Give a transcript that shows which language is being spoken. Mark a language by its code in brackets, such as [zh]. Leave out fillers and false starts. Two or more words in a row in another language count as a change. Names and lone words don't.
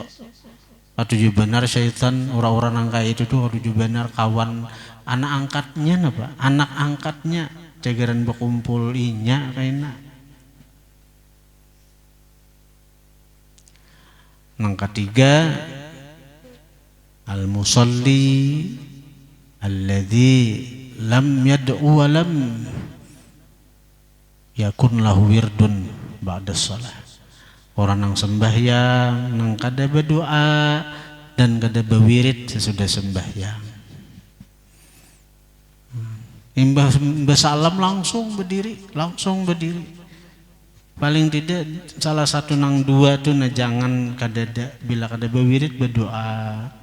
[bjn] Atau juga benar syaitan, orang-orang nang kayak itu tuh, atau juga benar kawan anak angkatnya napa? Anak angkatnya jagaran berkumpul inya kayaknya. Nang ketiga, [ar] المصلي الذي لم يدع ولم يكن له ورد بعد الصلاة. [bjn] Orang nang sembahyang, nang kada berdoa dan kada berwirid sesudah sembahyang. Imbah salam langsung berdiri. Paling tidak salah satu nang dua tuh nah jangan kadada, bila kada berwirid berdoa.